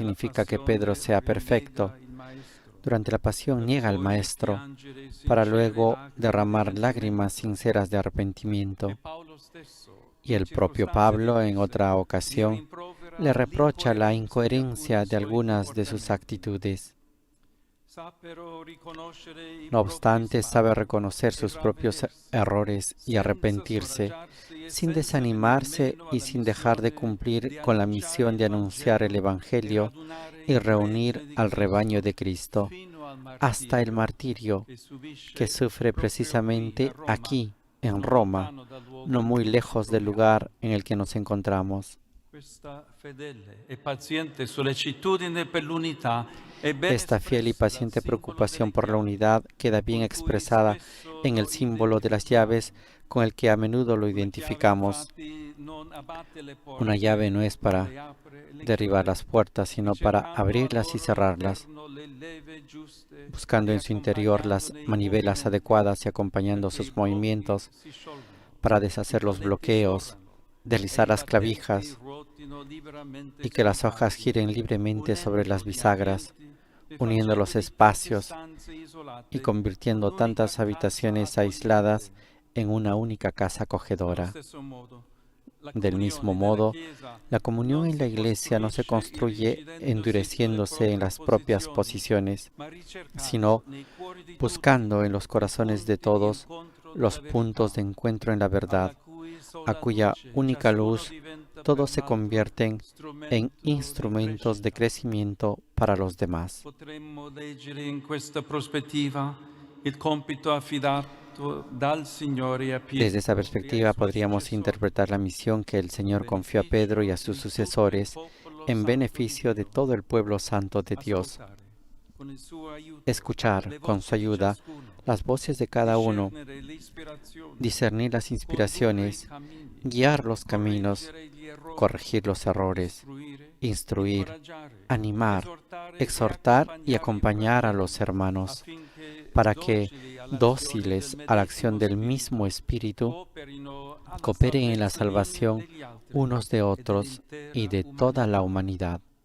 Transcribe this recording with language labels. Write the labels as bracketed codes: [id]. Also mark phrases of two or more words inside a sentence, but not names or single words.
[it] Durante la [es] significa que Pedro [it] passione [es] sea perfecto. [it] rinnega il Maestro, [es] Durante la pasión [it] per [es] niega al [it] poi [es] Maestro, [it] piangere [es] para [it] sincere [es] luego [it] lacrime di [es] derramar lágrimas [it] pentimento. [es] sinceras de [it] E [es] arrepentimiento. [it] Paolo stesso, [es] Y [it] in [es] el propio [it] circostanze [es] Pablo, en [it] diverse, [es] otra [it] gli [es] ocasión, le [it] rimprovera [es] reprocha la [it] l'incoerenza di [es] incoherencia [it] alcuni [es] de [it] suoi [es] algunas de sus [it] comportamenti. [es] actitudes. [it] Sa però riconoscere i [es] No [it] propri [es] obstante, sabe [it] sbagli [es] reconocer [it] e [es] sus propios [it] ravvedersi, [es] errores y [it] senza [es] arrepentirse, [it] scoraggiarsi e [es] sin [it] senza venir [es] desanimarse [it] meno [es] y [it] alla [es] sin dejar de [it] missione [es] cumplir [it] di [es] con la [it] annunciare [es] misión de [it] il [es] anunciar el [it] Vangelo e [es] Evangelio [it] radunare [es] y [it] il [es] reunir [it] gregge di [es] al rebaño [it] Cristo [es] de Cristo, [it] fino al [es] hasta el [it] martirio [es] martirio [it] che [es] que [it] subisce [es] sufre [it] proprio qui a [es] precisamente [it] Roma, [es] aquí, en [it] non [es] Roma, [it] lontano dal luogo [es] no [it] in [es] muy [it] cui ci [es] lejos del [it] troviamo. [es] lugar en el que nos encontramos. [it] Questa fedele e paziente sollecitudine per l'unità è ben [es] Esta fiel y [it] espressa dal [es] paciente [it] simbolo [es] preocupación [it] delle [es] por la [it] chiavi, [es] unidad queda bien [it] con cui [es] expresada [it] spesso [es] en el [it] lo [es] símbolo de las llaves [it] identifichiamo. [es] con el que a menudo lo [it] Una chiave [es] identificamos. [it] infatti non abbatte le [es] Una llave [it] porte, [es] no es [it] ma [es] para [it] le apre e le [es] derribar [it] chiude, [es] las puertas, sino para [it] ricercando al [es] abrirlas y [it] loro [es] cerrarlas, [it] interno le leve giuste [es] buscando [it] e [es] en su interior las [it] accompagnandone i [es] manivelas [it] movimenti [es] adecuadas y acompañando [it] perché i [es] sus [it] blocchi [es] movimientos [it] si sciolgano, [es] para [it] i [es] deshacer los [it] paletti [es] bloqueos, [it] scorrano e [es] deslizar [it] i [es] las [it] battenti [es] clavijas [it] ruotino liberamente [es] y que [it] sui [es] las hojas [it] cavi, [es] giren libremente sobre las [it] unendo gli [es] bisagras, [it] ambienti e [es] uniendo los [it] facendo di tante [es] espacios [it] stanze [es] y [it] isolate [es] convirtiendo [it] un'unica [es] tantas [it] casa [es] habitaciones aisladas [it] accogliente. [es] en una única casa [it] Allo [es] acogedora. [it] stesso modo, la [es] Del mismo [it] comunione nella [es] modo, [it] Chiesa [es] la comunión [it] non [es] en la [it] si [es] Iglesia no se [it] costruisce [es] construye [it] irrigidendosi sulle [es] endureciéndose en [it] proprie [es] las propias [it] posizioni, [es] posiciones, [it] ma ricercando [es] sino [it] nei cuori di tutti [es] buscando en los [it] i [es] corazones de [it] punti di [es] todos [it] incontro [es] los [it] della [es] puntos [it] verità, [es] de encuentro en la verdad, [it] alla cui [es] a [it] sola [es] cuya [it] luce [es] única [it] ciascuno [es] luz [it] diventa [es] todos [it] per [es] se [it] l'altro [es] convierten en [it] strumento di [es] instrumentos de [it] crescita. [es] crecimiento para los demás. [it] Potremmo leggere in questa prospettiva il compito affidato dal Signore a [es] Desde esa [it] Pietro e ai [es] perspectiva [it] suoi [es] podríamos [it] successori, [es] interpretar la misión que el [it] a [es] Señor confió a Pedro y [it] beneficio [es] a sus [it] di tutto il [es] sucesores [it] popolo [es] en [it] santo di [es] beneficio de [it] Dio. [es] todo el pueblo santo de Dios. [it] Ascoltare, [es] escuchar con su ayuda las voces de cada uno, discernir las inspiraciones, guiar los caminos, corregir los errores, instruir, animar, exhortar y acompañar a los hermanos, para que, dóciles a la acción del mismo Espíritu, cooperen en la salvación unos de otros y de toda la humanidad.